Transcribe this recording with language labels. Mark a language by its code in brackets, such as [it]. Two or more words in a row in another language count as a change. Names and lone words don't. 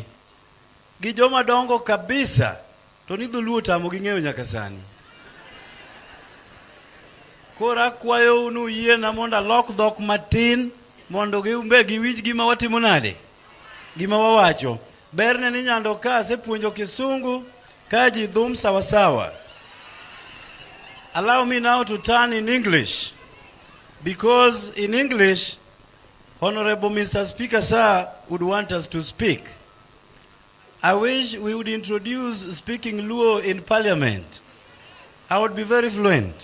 [luo] Gi joma dongo kabisa to ni dholuo tamo gi ng'eyo nyaka sani. Koro akwayo nuyiena mondo alok dhok matin mondo giumbe giwinj gima watimo nade, gima wawacho. Berne ni Nyando ka asepuonjo Kisungu ka ji dhum sawasawa. [en] Allow me now to turn in English, because in English Honorable Mr. Speaker Sir would want us to speak. I wish we would introduce speaking Luo in Parliament. I would be very fluent.